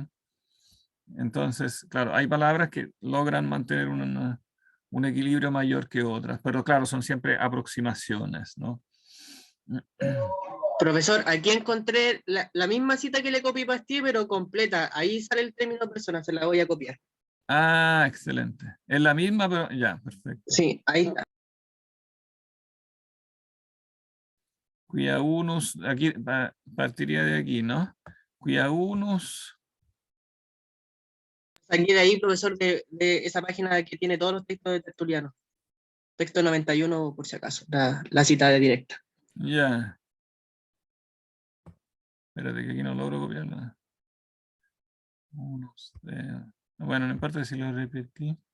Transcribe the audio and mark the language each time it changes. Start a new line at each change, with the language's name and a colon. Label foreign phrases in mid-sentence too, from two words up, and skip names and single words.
Spanish: Entonces, claro, hay palabras que logran mantener un equilibrio mayor que otras, pero claro, son siempre aproximaciones, ¿no? Profesor, aquí encontré la misma cita que le copié para ti, pero completa. Ahí sale el término persona, se la voy a copiar. Ah, excelente. Es la misma, pero ya, perfecto. Sí, ahí está.
Latin: Quia unus,
Spanish: aquí partiría de aquí, ¿no?
Latin: Quia unus.
Spanish: Aquí de ahí, profesor, de esa página que tiene todos los textos de Tertuliano. Texto 91, por si acaso, la cita de directa. Ya. Espérate que aquí no logro copiarla. Bueno, no importa si lo repetí.